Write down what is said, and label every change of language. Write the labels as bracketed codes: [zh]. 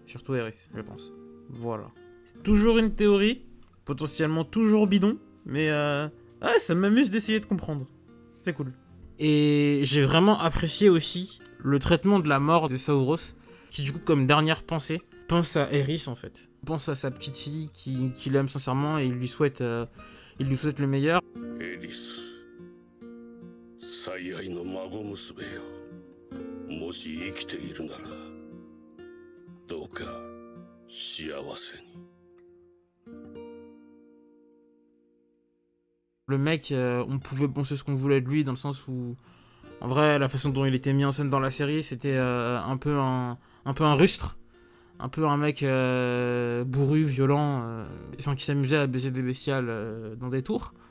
[fr] Surtout Eris, je pense. Voilà. C'est toujours une théorie, potentiellement toujours bidon, mais ça m'amuse d'essayer de comprendre. C'est cool. Et j'ai vraiment apprécié aussi le traitement de la mort de Saoros, qui du coup, comme dernière pensée, pense à Eris en fait. Pense à sa petite fille qui l'aime sincèrement et il lui souhaite le meilleur. [ja] Eris, 最愛の孫娘よ。もし生きているなら、どうか幸せに。 [fr] Le mec, on pouvait penser ce qu'on voulait de lui, dans le sens où, en vrai, la façon dont il était mis en scène dans la série, c'était un peu un rustre. Un peu un mec bourru, violent, qui s'amusait à baiser des bestioles dans des tours.